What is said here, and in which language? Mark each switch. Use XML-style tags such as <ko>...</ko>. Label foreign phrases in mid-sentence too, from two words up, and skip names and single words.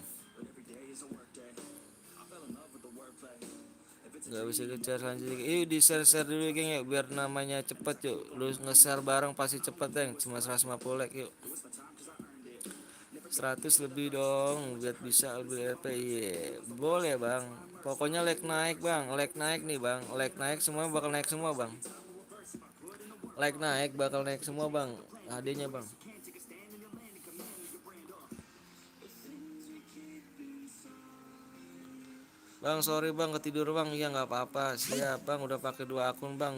<id>Nggak bisa ke-share selanjutnya. Yuk di share dulu geng ya, biar namanya cepet yuk. Lu nge-share bareng pasti cepet geng. Cuma 150 like yuk. 100 lebih dong, biar bisa lebih RP. Iya, boleh bang. Pokoknya like naik bang, like naik nih bang, like naik semua bakal naik semua bang. Like naik bakal naik semua bang. Hadiahnya bang. Bang sorry bang ketidur bang. Iya nggak apa-apa. Siap bang, udah pakai 2 akun bang.</id>